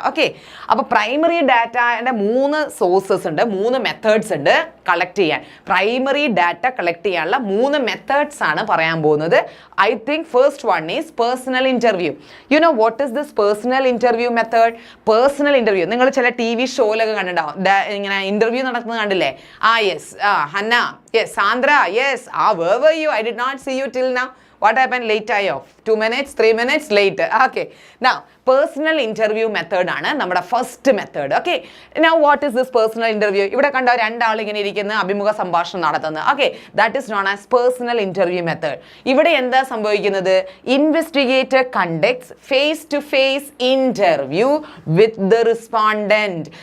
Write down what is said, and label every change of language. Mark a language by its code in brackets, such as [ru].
[ml] Okay, അപ്പോൾ primary ഡാറ്റയുടെ 3 sources ഉണ്ട്, 3 മെത്തേഡ്സ് ഉണ്ട് കളക്ട് ചെയ്യാൻ. പ്രൈമറി ഡാറ്റ കളക്ട് ചെയ്യാനുള്ള 3 മെത്തേഡ്സ് ആണ് പറയാൻ പോകുന്നത്. [en] I think first one is personal interview. You know what is this personal interview method? [ml] Personal interview നിങ്ങൾ ചില TV ഷോയിലൊക്കെ കണ്ടിട്ടുണ്ടാവും. ഇങ്ങനെ ഇൻ്റർവ്യൂ നടക്കുന്നത് കണ്ടില്ലേ? [en] Yes, Hannah, yes, Sandra, yes, where were you? I did not see you till now. What happened? Late off? 2 minutes, 3 minutes late. Okay. [ml] Now, personal interview method ആണ് നമ്മുടെ first method. Okay, [en] now what is this personal interview? [ml] ഇവിടെ കണ്ട 2 ആൾ ഇങ്ങനെ ഇരിക്കുന്ന അഭിമുഖ സംഭാഷണം നടത്തുന്നത്. [en] Okay, that is known as personal interview method. [ml] ഇവിടെ എന്താ സംഭവിക്കുന്നത്? [en] Investigator conducts face to face interview with the respondent.